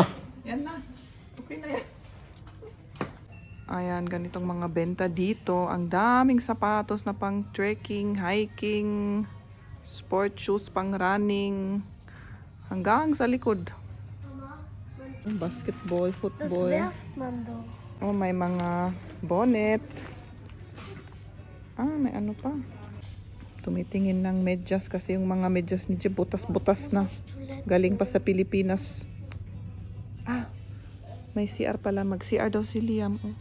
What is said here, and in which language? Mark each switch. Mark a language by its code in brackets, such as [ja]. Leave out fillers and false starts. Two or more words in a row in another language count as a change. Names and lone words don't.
[tl] Yan na. Okay na yan. Ayan, ganitong mga benta dito. Ang daming sapatos na pang [en] trekking, hiking, sport shoes [tl] pang running. Hanggang sa likod. Basketball, [de] Das [tl] football. [de] werft man doch. [tl] Oh, may mga bonnet. May ano pa. Tumitingin ng medyas kasi yung mga medyas ni Jeb butas-butas na. Galing pa sa Pilipinas. May CR pala. Mag-CR daw si Liam.